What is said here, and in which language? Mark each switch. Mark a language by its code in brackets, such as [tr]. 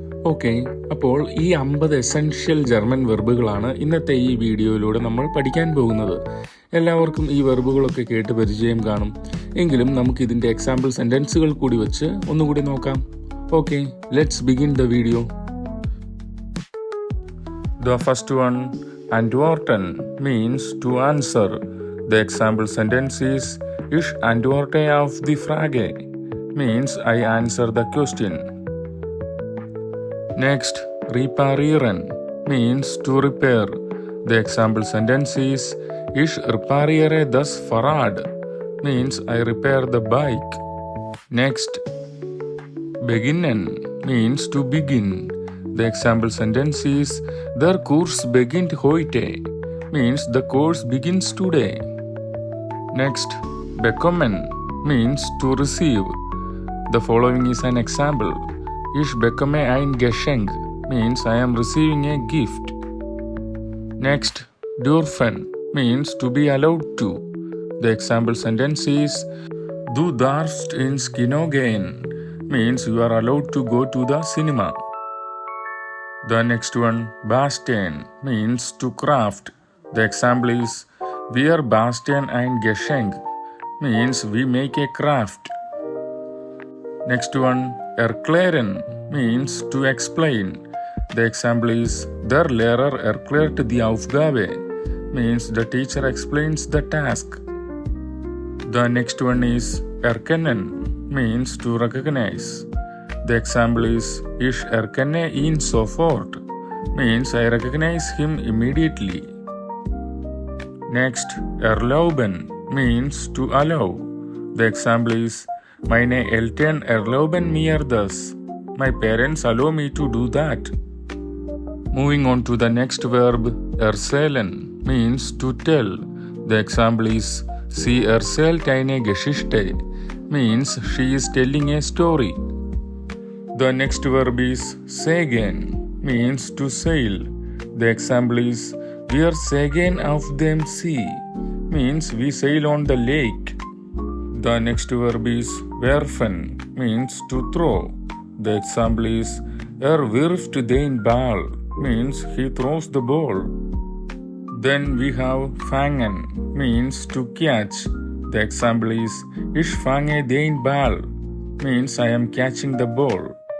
[ml] Okay, അപ്പോൾ ഈ 50 essential German വെർബുകളാണ് ഇന്നത്തെ ഈ വീഡിയോയിലൂടെ നമ്മൾ പഠിക്കാൻ പോകുന്നത്. എല്ലാവർക്കും ഈ വെർബുകളൊക്കെ കേട്ട് പരിചയം കാണും. എങ്കിലും നമുക്ക് ഇതിൻ്റെ എക്സാമ്പിൾ സെൻറ്റൻസുകൾ കൂടി വെച്ച് ഒന്നുകൂടി നോക്കാം. Okay, let's begin the video. [en] The first one, antworten means to answer. The example sentence is [de] Ich antworte auf die Frage [en] means I answer the question. Next, reparieren means to repair. The example sentence is [de] Ich repariere das Fahrrad [en] means I repair the bike. Next, beginnen means to begin. The example sentence is [de] Der Kurs beginnt heute [en] means the course begins today. Next, bekommen means to receive. The following is an example. [de] Ich bekomme ein Geschenk [en] means I am receiving a gift. Next, dürfen means to be allowed to. The example sentence is [de] Du darfst ins Kino gehen [en] means you are allowed to go to the cinema. The next one, basteln, means to craft. The example is, [de] wir basteln ein Geschenk, [en] means we make a craft. Next one, erklären, means to explain. The example is, [de] der Lehrer erklärt die Aufgabe, [en] means the teacher explains the task. The next one is, erkennen, means to recognize. The example is, [de] ich erkenne ihn sofort, [en] means I recognize him immediately. Next, erlauben, means to allow. The example is, [de] meine Eltern erlauben mir das. [en] My parents allow me to do that. Moving on to the next verb, erzählen, means to tell. The example is, [de] sie erzählt eine Geschichte, [en] means she is telling a story. The next verb is segeln, means to sail. The example is, [de] wir segeln auf dem See, [en] means we sail on the lake. The next verb is werfen, means to throw. The example is, [de] wirft den Ball, [en] means he throws the ball. Then we have fangen, means to catch. The example is, [de] ich fange den Ball, [en] means I am catching the ball.